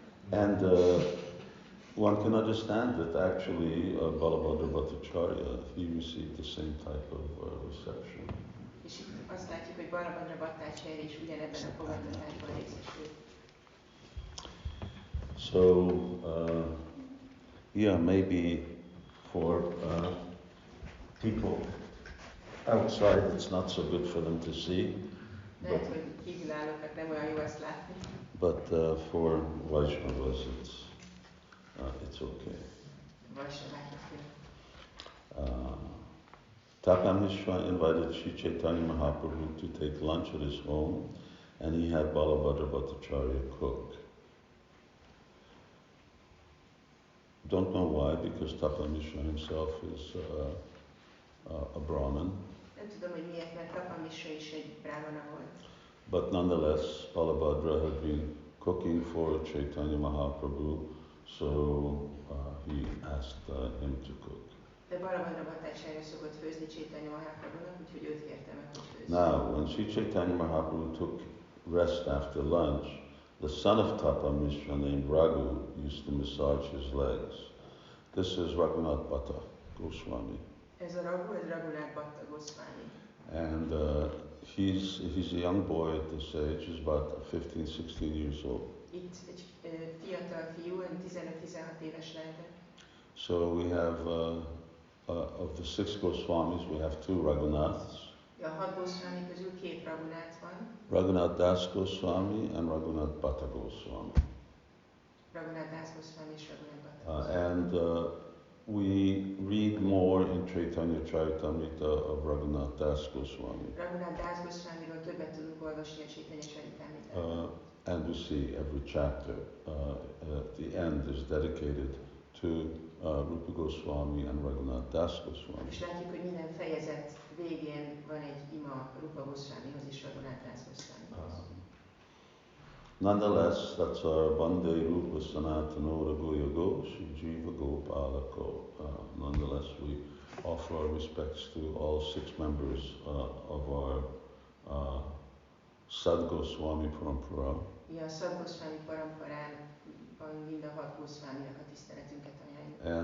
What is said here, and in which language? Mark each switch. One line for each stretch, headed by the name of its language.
English: And one can understand that actually Balabhadra Bhattacharya, he received the same type of reception.
Hungarian: És itt azt látjuk, hogy Balabhadra Bhattacharya is ugyanebben a fogadtatásban részesült.
English: So, yeah, maybe for people outside it's not so good for them to see.
Hungarian: Lehet, hogy kívülállóknak nem olyan jó ezt látni.
English: But for Vaishnavas it's okay.
Hungarian: Vaishnaváknak jó.
English: Tapan Mishra invited Sri Caitanya Mahaprabhu to take lunch at his home, and he had Balabhadra Bhattacharya cook. Don't know why, because Tapan Mishra himself is a Brahmin.
Hungarian: Nem tudom, hogy miért, mert Tapan Mishra is egy brahmana volt.
English: But nonetheless, Balabhadra had been cooking for Caitanya Mahaprabhu, so he asked him to cook.
Hungarian: De Balabhadra Bhattacharya szokott főzni Caitanya Mahaprabhunak, úgyhogy őt kérte meg, hogy főzni.
English: Now, when Sri Caitanya Mahaprabhu took rest after lunch, the son of Tapan Mishra named Raghu used to massage his legs. This is Raghunath Bhatta Goswami.
Hungarian: Ez a Raghu, ez Raghunath Bhatta Goswami.
English: And he's a young boy at this age, he's about 15-16 years old.
Hungarian: Itt egy fiatal fiú, 15-16 éves lehetett.
English: So we have, of the 6 Goswamis, we have 2 Raghunaths.
Hungarian: A 6 Goswami közül 2 Raghunath van.
English: Raghunath Das Goswami and Raghunath Bhatta Goswami.
Hungarian: Raghunath Das Goswami és Raghunath Bhatta.
English: And we read more in Chaitanya Charitamrita of Raghunath Das Goswami.
Hungarian: Raghunath Das Goswamiról többet tudunk olvasni a Chaitanya Charitamritában.
English: And we see every chapter at the end is dedicated to Rupa Goswami and Raghunath Das Goswami.
Hungarian: És látjuk, hogy minden fejezet végén van egy ima Rupa Goswamihoz és Raghunath Das Goswamihoz.
English: Nonetheless, that's our
Sanskrit: Vande Rupa Sanatana Raghuya Go Shri Jiva Gopalako.
English: Nonetheless, we offer our respects to all 6 members of our Sad Goswami Parampara.
Hungarian: A Sad Goswami Paramparában mind a 6 Goswaminak a tiszteletünket ajánljuk.